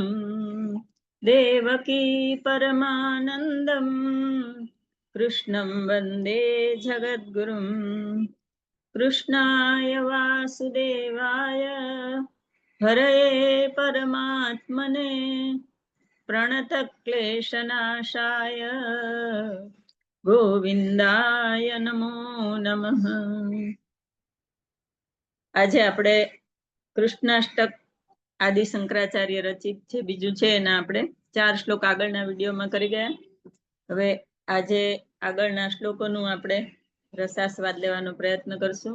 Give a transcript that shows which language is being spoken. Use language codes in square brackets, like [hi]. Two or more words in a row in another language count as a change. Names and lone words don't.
[sa] देवकी परमानन्दं कृष्णं वन्दे जगद्गुरुं कृष्णाय वासुदेवाय हरये परमात्मने प्रणतक्लेशनाशाय गोविंदाय नमो नमः. [gu] આજે આપણે કૃષ્ણાષ્ટક આદિ શંકરાચાર્ય રચિત જે બીજું છે એના આપણે 4 શ્લોક આગળના વિડીયોમાં કરી ગયા. હવે આજે આગળના શ્લોકોનું આપણે રસાસ્વાદ લેવાનો પ્રયત્ન કરશું.